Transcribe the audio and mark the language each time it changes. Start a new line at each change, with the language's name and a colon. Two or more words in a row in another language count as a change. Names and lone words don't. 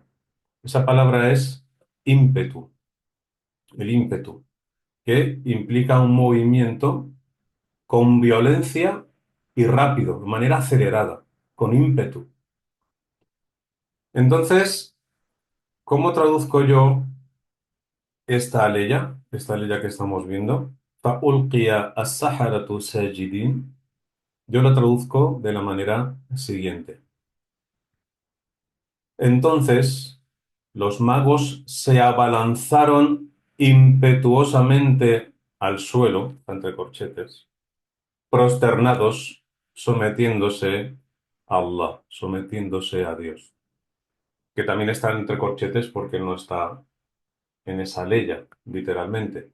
Spanish: Esa palabra es ímpetu, el ímpetu, que implica un movimiento con violencia y rápido, de manera acelerada, con ímpetu. Entonces, ¿cómo traduzco yo esta aleya que estamos viendo?
Arabic: فَأُلْقِيَ السَّحَرَةُ سَاجِدِينَ.
Spanish: Yo lo traduzco de la manera siguiente. Entonces, los magos se abalanzaron impetuosamente al suelo, entre corchetes, prosternados, sometiéndose a Allah, sometiéndose a Dios, que también está entre corchetes porque él no está en esa leya, literalmente.